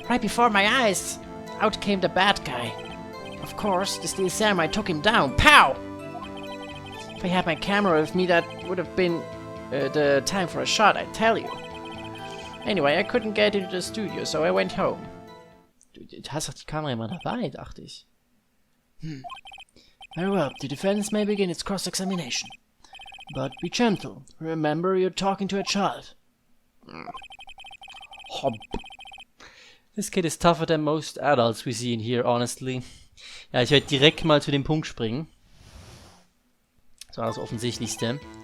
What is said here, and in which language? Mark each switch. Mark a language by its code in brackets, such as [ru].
[en] Right before my eyes, out came the bad guy. Of course, the Steel Samurai took him down. Pow! If I had my camera with me, that would have been the time for a shot, I tell you. Anyway, I couldn't get into the studio, so I went home. [de] Du hast doch die Kamera immer dabei, dachte ich. [en] Very well, the defense may begin its cross-examination. But be gentle. Remember, you're talking to a child. This kid is tougher than most adults we see in here, honestly. [de] Ja, ich werde direkt mal zu dem Punkt springen. Das war das Offensichtlichste.